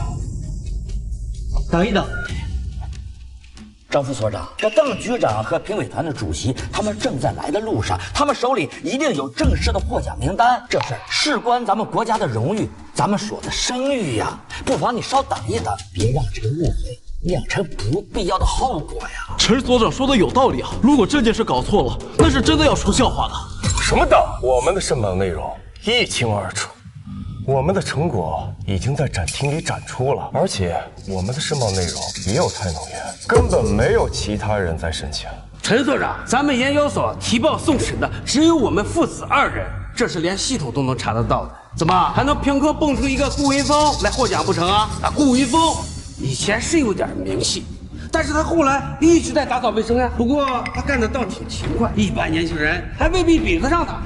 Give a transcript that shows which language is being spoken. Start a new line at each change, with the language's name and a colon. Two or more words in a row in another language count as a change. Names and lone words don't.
Chinese: 等一等，張副所長，這鄧局長和評委團的主席，他們正在來的路上，他們手裡一定有正式的獲獎名單，這事關咱們國家的榮譽，咱們所的聲譽呀。不妨你稍等一等，別讓這個誤會釀成不必要的後果呀。陳所長說的有道理啊，如果這件事搞錯了，那是真的要出笑話的。什麼的？我們的申報內容一清二楚。我們的成果已經在展廳裡展出了，而且我們的申報內容也有太能源，根本沒有其他人在申請。陳所長，咱們研究所提報送審的只有我們父子2人，這是連系統都能查得到的。怎麼還能憑空蹦出一個顧雲峰來獲獎不成啊？顧雲峰以前是有點名氣，但是他後來一直在打掃衛生呀。不過他幹得倒挺勤快，一般年輕人還未必比得上他。